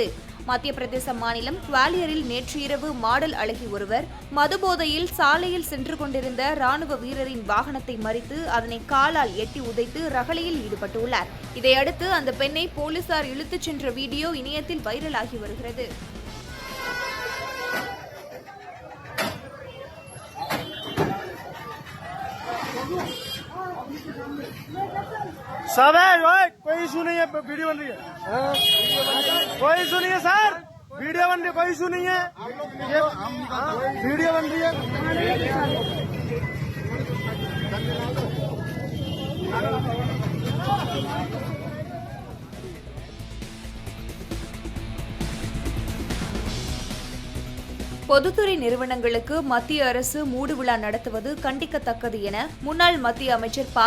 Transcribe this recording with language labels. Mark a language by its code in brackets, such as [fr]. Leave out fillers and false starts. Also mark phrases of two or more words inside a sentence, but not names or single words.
[ta] மத்திய பிரதேச மாநிலம் குவாலியரில் நேற்று இரவு மாடல் அழகி ஒருவர் மதுபோதையில் சாலையில் சென்று கொண்டிருந்த ராணுவ வீரரின் வாகனத்தை மறித்து அதனை காலால் எட்டி உதைத்து ரகளையில் ஈடுபட்டுள்ளார். இதையடுத்து அந்த பெண்ணை போலீசார் இழுத்துச் சென்ற வீடியோ இணையத்தில் வைரலாகி வருகிறது. [hi] कोई इशू नहीं है, वीडियो बन रही है, कोई इशू नहीं है सर, वीडियो बन रही है, कोई इशू नहीं है, ये वीडियो बन रही है। [ta] பொதுத்துறை நிறுவனங்களுக்கு மத்திய அரசு மூடு விழா நடத்துவது கண்டிக்கத்தக்கது என முன்னாள் மத்திய அமைச்சர் ப.